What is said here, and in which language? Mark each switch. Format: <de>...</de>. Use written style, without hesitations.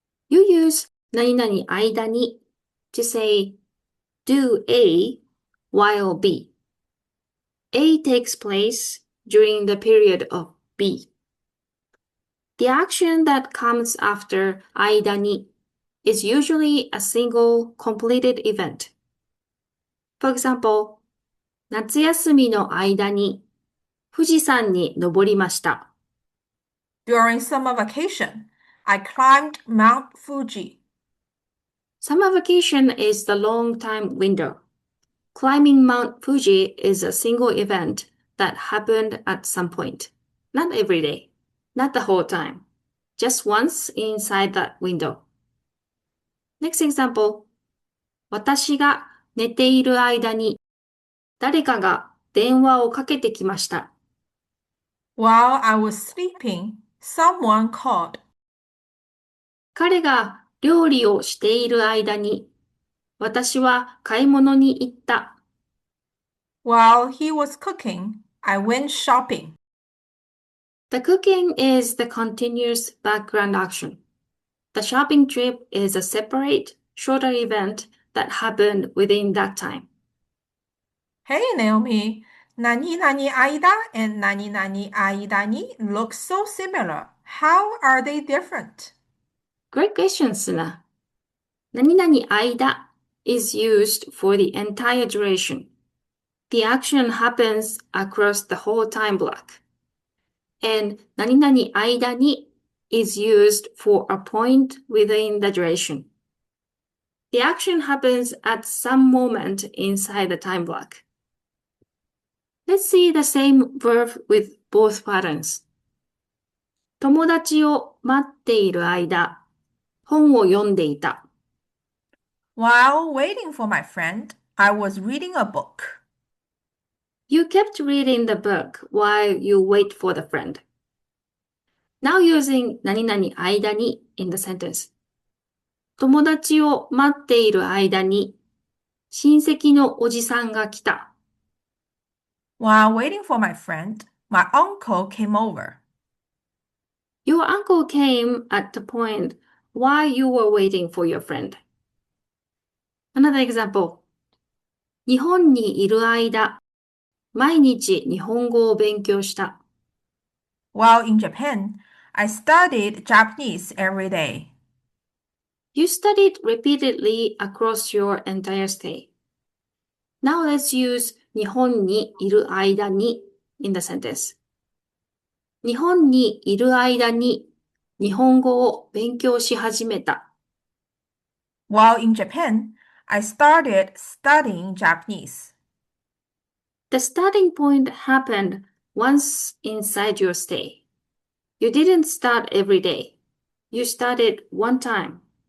<en>You use 何々間に to say do A while B. A takes place during the period of B. The action that comes after 間に is usually a single completed event. For example,</en> <ja>夏休みの間に富士山に登りました。</ja> <en>During summer vacation, I climbed Mount Fuji. Summer vacation is the long time window. Climbing Mount Fuji is a single event that happened at some point. Not every day, not the whole time. Just once inside that window. Next example.</en> <ja>私が寝ている間に誰かが電話をかけてきました。</ja> <en>While I was sleeping, someone called.</en> <ja>彼が料理をしている間に私は買い物に行った。</ja> <en>While he was cooking, I went shopping. The cooking is the continuous background action. The shopping trip is a separate, shorter event that happened within that time. Hey Naomi, 何々間 and 何々間に look so similar. How are they different? Great question, Suna. 何々間 is used for the entire duration. The action happens across the whole time block. And 何々間に is used for a point within the duration. The action happens at some moment inside the time block. Let's see the same verb with both patterns.</en> <ja>友達を待っている間、本を読んでいた。</ja> <en>While waiting for my friend, I was reading a book. You kept reading the book while you wait for the friend. Now using 何々間に in the sentence.</en> <ja>友達を待っている間に親戚のおじさんが来た。</ja> <en>While waiting for my friend, my uncle came over. Your uncle came at the point while you were waiting for your friend. Another example.</en> <ja>日本にいる間、毎日日本語を勉強した。</ja> <en>While in Japan, I studied Japanese every day. You studied repeatedly across your entire stay. Now let's use</en> <ja>日本にいる間に</ja> <en>in the sentence.</en> <ja>日本にいる間に日本語を勉強し始めた。</ja> <en>While in Japan, I started studying Japanese. The starting point happened once inside your stay. You didn't start every day. You started one time.</en>